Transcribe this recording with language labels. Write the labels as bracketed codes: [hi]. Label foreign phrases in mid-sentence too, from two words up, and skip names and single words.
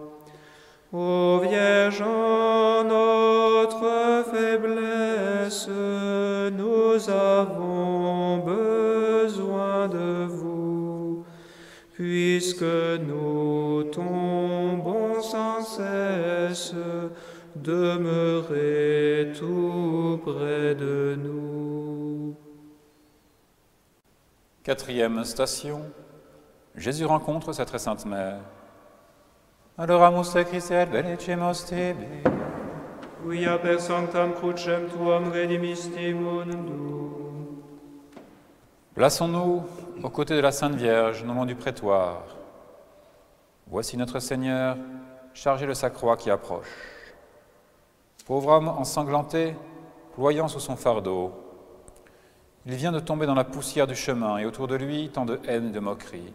[fr] Ô Vierge, en notre faiblesse, nous avons besoin de vous, puisque nous tombons sans cesse, demeurez tout près de nous. Quatrième station, Jésus rencontre sa très sainte mère. [la] adoramus te Christe et benedicimus tibi. Quia per sanctam crucem tuam redimisti mundum. [fr] Plaçons-nous aux côtés de la Sainte Vierge, non loin du prétoire. Voici notre Seigneur, chargé de sa croix qui approche. Pauvre homme ensanglanté, ployant sous son fardeau, il vient de tomber dans la poussière du chemin et autour de lui tant de haine et de moquerie.